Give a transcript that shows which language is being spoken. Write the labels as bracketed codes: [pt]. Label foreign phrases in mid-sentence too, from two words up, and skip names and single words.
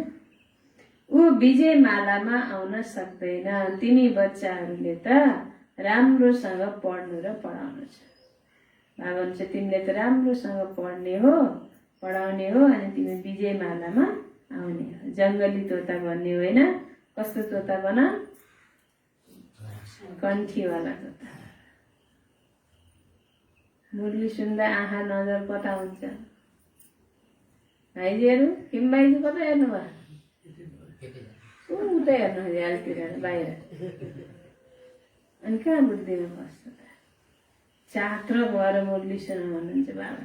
[ne] ऊ विजयमालामा आउन सक्दैन। तिमी बच्चाहरूले त राम्रोसँग पढ्नु र पढाउनु छ। बाबा भन्छ तिमीले त राम्रोसँग पढ्ने हो, पढाउने हो, अनि तिमी विजयमालामा आउने हो। जङ्गली तोता भन्ने होइन। कस्तो [hi] तोता बना? [ne] कन्ठीवाला तोता। मुरली सुन्दा आँखा नजर कता हुन्छ? भाइजीहरू, किम भाइजी कता हेर्नुभयो? उतै हेर्नु झ्यालतिर बाहिर। अनि कहाँ बुद्धिमा बस्छ त? चात्र भएर मुरली सुन भन्नुहुन्छ बाबा।